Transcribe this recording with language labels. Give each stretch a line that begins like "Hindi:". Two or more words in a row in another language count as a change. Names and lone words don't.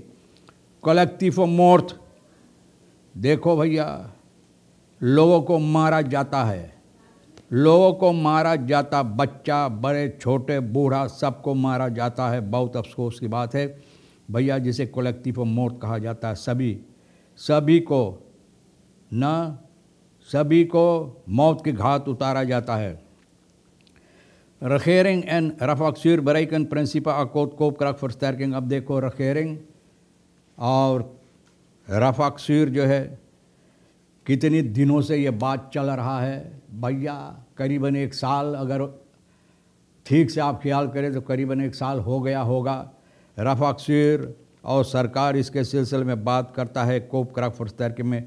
Caribbean Hindustani: कलेक्टिव मौत, देखो भैया लोगों को मारा जाता है, लोगों को मारा जाता, बच्चा बड़े छोटे बूढ़ा सबको मारा जाता है। बहुत अफसोस की बात है भैया, जिसे कलेक्टिव मौत कहा जाता है। सभी को मौत के घाट उतारा जाता है।
Dutch: regering en Rafaksuur bereiken principe akkoord koopkrachtversterking।
Caribbean Hindustani: अब देखो regering और रफाकसूर जो है कितने दिनों से ये बात चल रहा है भैया, करीबन 1 साल, अगर ठीक से आप ख्याल करें तो करीबन 1 साल हो गया होगा। रफाकसूर और सरकार इसके सिलसिले में बात करता है कोopkrachtversterking में।